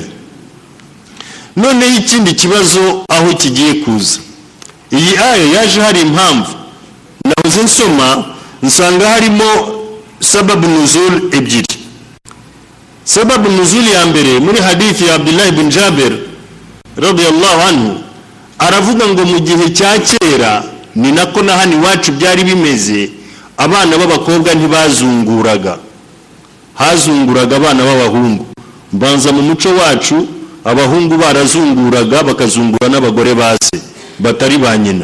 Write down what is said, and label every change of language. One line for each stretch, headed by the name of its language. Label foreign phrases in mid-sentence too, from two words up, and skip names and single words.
Kinyarwanda: None ikindi kibazo aho kigiye kuza, iyi aya yaje hari impamvu. Nahoze nsoma nsanga harimo
Arabic: سبب نزول
Kinyarwanda: ebyiri.
Arabic: سبب نزول
Kinyarwanda: ya mbere muri hadithi ya Abdullah ibn Jabir
Arabic: رضي الله عنه,
Kinyarwanda: aravuga ngo mu gihe cya kera ni nako na hano iwacu byari bimeze, abana b'abakobwa ntibazunguraga, hazunguraga abana b'abahungu. Mbanza mu muco wacu abahungu barazunguraga, bakazungura n'abagore base batari ba nyina.